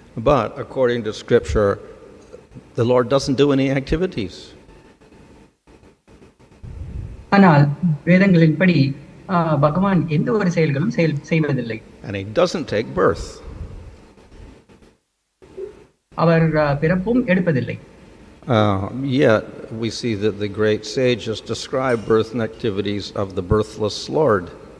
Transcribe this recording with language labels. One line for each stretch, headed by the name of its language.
English: But according to Scripture, the Lord doesn't do any activities.
Tamil: ஆனால் வேதங்களின்படி பகவான் எந்த ஒரு செயல்களும் செய்வதில்லை.
English: And he doesn't take birth.
Tamil: அவர் பிறப்பும் எடுப்பதில்லை.
English: Yet we see that the great sages describe birth and activities of the birthless Lord.